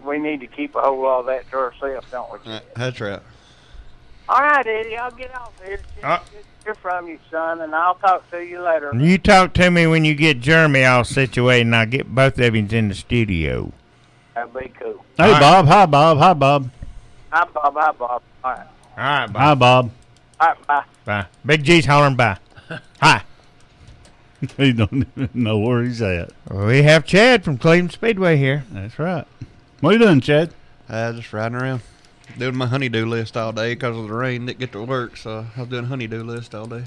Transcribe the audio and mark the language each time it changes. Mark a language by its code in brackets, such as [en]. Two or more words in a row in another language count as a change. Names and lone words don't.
[en] We need to keep a whole lot of that to ourselves, don't we? That's right. All right, Eddie, I'll get off here. Good to hear from you, son, and I'll talk to you later. You talk to me when you get Jeremy all situated, and I'll get both of you in the studio. That'd be cool. Hey, right. Bob. Hi, Bob. Hi, Bob. Hi, Bob. Hi, Bob. All right. All right, Bob. Hi, Bob. All right, bye. Bye. Big G's hollering bye. Hi. He don't even know where he's at. We have Chad from Cleveland Speedway here. That's right. What are you doing, Chad? Just riding around. Doing my honeydew list all day because of the rain. Didn't get to work, so I was doing honeydew list all day.